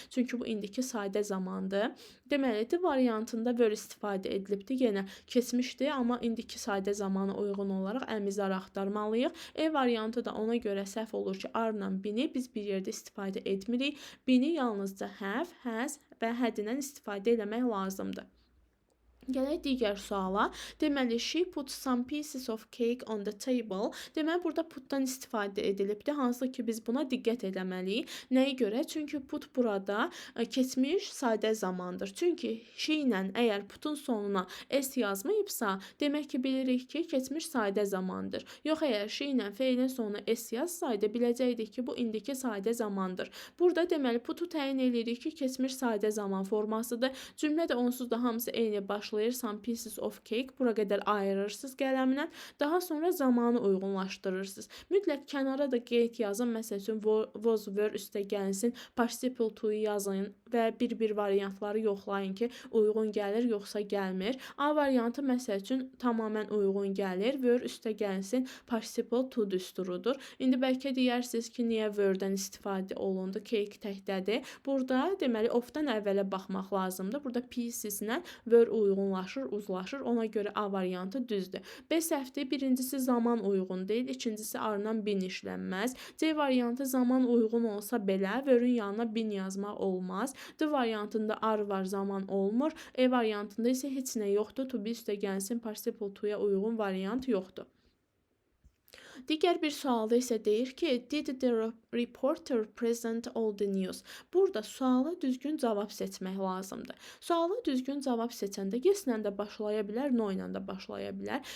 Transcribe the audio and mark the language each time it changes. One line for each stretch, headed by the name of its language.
Azerbaijani: Çünki bu indiki sadə zamandır. Deməli, D variantında were istifadə edilibdi. Yenə keçmişdi, amma indiki sadə zamana uyğun olaraq əmizar axtarmalıyıq. E variantı da ona görə səhv olur ki, are-la been-i biz bir yerdə istifadə etmirik. Been-i yalnızca have, has və had ilə istifadə eləmək lazımdır. Gələk digər suala. Deməli,
English: she put some pieces of cake on the table.
Azerbaijani: Deməli, burada putdan istifadə edilibdir. Hansı ki, biz buna diqqət etməliyik. Nəyə görə? Çünki put burada keçmiş sadə zamandır. Çünki she ilə əgər putun sonuna s yazmayıbsa, demək ki, bilirik ki, keçmiş sadə zamandır. Yox, əgər she ilə feilin sonuna s yazsaydı, biləcəkdik ki, bu indiki sadə zamandır. Burada deməli, putu təyin edirik ki, keçmiş sadə zaman formasıdır. Cümlə də onsuz da hamısı eyni başlayır.
English: Some pieces of cake.
Azerbaijani: Bura qədər ayırırsınız qələmlə. Daha sonra zamanı uyğunlaşdırırsınız. Mütləq kənara da qeyd yazın. Məsəl üçün was, were üstə gəlsin. Participle to-yu yazın və bir-bir variantları yoxlayın ki, uyğun gəlir, yoxsa gəlmir. A variantı məsəl üçün tamamilə uyğun gəlir. Were üstə gəlsin. Participle to düsturudur. İndi bəlkə deyərsiniz ki, niyə were-dən istifadə olundu? Cake təkdədir. Burada deməli of-dan əvvələ baxmaq lazımdır. Burada pieces-lə were uyğunlaşır, uzlaşır. Ona görə A variantı düzdür. B səhvdir. Birincisi zaman uyğun deyil, ikincisi arından bin işlənməz. C variantı zaman uyğun olsa belə were-ün yanına bin yazmaq olmaz. D variantında ar var, zaman olmur. E variantında isə heç nə yoxdur. To be üstə gəlsin, participle to-ya uyğun variant yoxdur. Digər bir sualda isə deyir ki,
English: did the reporter present all the news?
Azerbaijani: Burada suala düzgün cavab seçmək lazımdır. Suala düzgün cavab seçəndə yes-lə də başlaya bilər, no ilə də başlaya bilər.